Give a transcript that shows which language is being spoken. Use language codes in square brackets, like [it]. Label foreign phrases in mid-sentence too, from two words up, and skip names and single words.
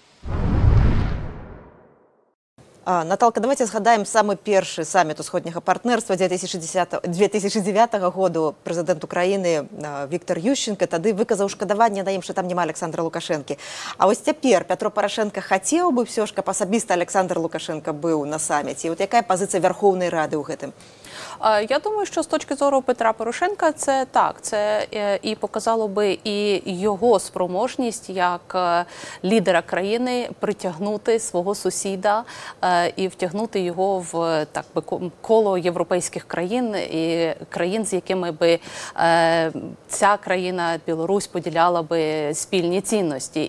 [be] Наталка, давайте згадаем самы першы саміт усходняга партнерства 2009 году. Прэзідэнт Украіны Віктор Ющенко тады выказаў шкадаванне на ім, што там няма Александра Лукашэнкі. А вось цяпер Пятро Парашенко хацеў бы ўсё ж, каб асабіста Александр Лукашенко быў на саміце. І вот якая пазіцыя Вярхоўнай Рады ў гэтым? [uk] Я думаю, що з точки зору Петра Порошенка це так, це і показало би і його спроможність як лідера країни притягнути свого сусіда і втягнути його в так би коло європейських країн і країн, з якими би ця країна, Білорусь, поділяла би спільні цінності.